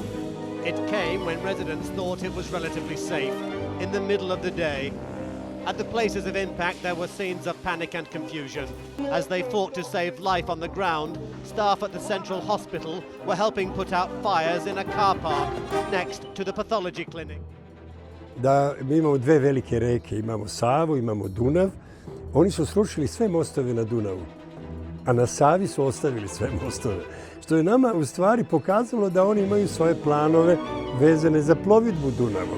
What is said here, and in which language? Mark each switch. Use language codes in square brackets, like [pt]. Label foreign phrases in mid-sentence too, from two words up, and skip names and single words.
[en] It came when residents thought it was relatively safe, in the middle of the day. At the places of impact, there were scenes of panic and confusion. As they fought to save life on the ground, staff at the Central Hospital were helping put out fires in a car park next to the pathology clinic. [sr] Da mi imamo dve velike reke, imamo Savu, imamo Dunav. Oni su srušili sve mostove na Dunavu, a na Savi su ostavili sve mostove. Što je nama u stvari pokazalo da oni imaju svoje planove vezane za plovidbu Dunavom.